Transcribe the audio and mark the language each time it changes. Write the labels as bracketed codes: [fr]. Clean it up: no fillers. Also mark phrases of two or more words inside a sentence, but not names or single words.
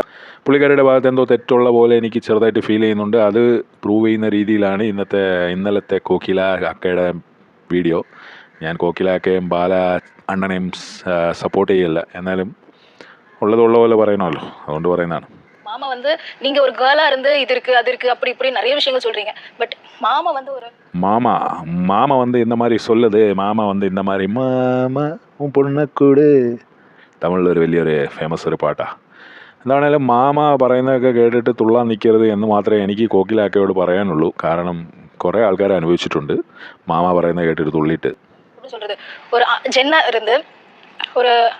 [ml] പുള്ളിക്കാരിയുടെ ഭാഗത്ത് എന്തോ തെറ്റുള്ള പോലെ എനിക്ക് ചെറുതായിട്ട് ഫീൽ ചെയ്യുന്നുണ്ട്. അത് പ്രൂവ് ചെയ്യുന്ന രീതിയിലാണ് ഇന്നലത്തെ കോക്കില അക്കയുടെ വീഡിയോ. ഞാൻ കോക്കില അക്കയും ബാല അണ്ണനെയും സപ്പോർട്ട് ചെയ്യില്ല. എന്നാലും ഉള്ളതുള്ള പോലെ പറയണമല്ലോ, അതുകൊണ്ട് പറയുന്നതാണ്. [ta] மாமா வந்து நீங்க ஒரு கேர்ளா இருந்து இது இருக்கு அது இருக்கு அப்படி இப்படி நிறைய விஷயங்கள் சொல்றீங்க. பட் மாமா வந்து ஒரு மாமா வந்து இந்த மாதிரி சொல்லுது. மாமா வந்து இந்த மாதிரி [ml] മാമ പൊണ്ണക്കൂട്, തമിഴിലൊരു വലിയൊരു ഫേമസ് ഒരു പാട്ടാണ്. എന്താണേലും മാമ പറയുന്നതൊക്കെ കേട്ടിട്ട് തുള്ളാൻ നിൽക്കരുത് എന്ന് മാത്രമേ എനിക്ക് കോക്കിലാക്കയോട് പറയാനുള്ളൂ. കാരണം കുറേ ആൾക്കാർ അനുഭവിച്ചിട്ടുണ്ട് മാമ പറയുന്നത് കേട്ടിട്ട് തുള്ളിയിട്ട്. ഒരു ജെന്ന ഇருந்து ഒരു